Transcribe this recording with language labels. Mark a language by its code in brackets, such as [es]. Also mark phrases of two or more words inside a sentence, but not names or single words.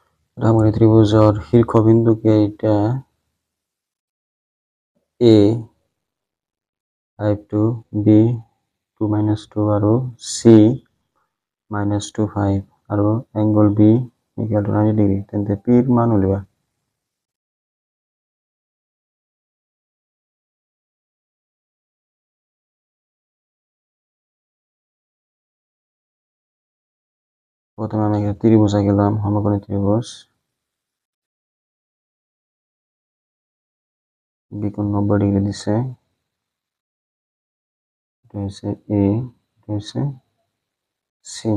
[as] ডাঙৰি ত্ৰিভুজৰ শীৰ্ষবিন্দুকে এটা A 5 2 B 2 - 2 আৰু C -2 5 আৰু এংগল B [en] equal to [as] 90 ডিগ্ৰী তেন্তে P ৰ মান উলিওৱা। [bn] প্রথমে আমি একটা ত্রিভুজ আঁকলাম, সমকোণী ত্রিভুজ B কোণ 90 ডিগ্রি দিছে, এটা হচ্ছে A, এটা হচ্ছে C।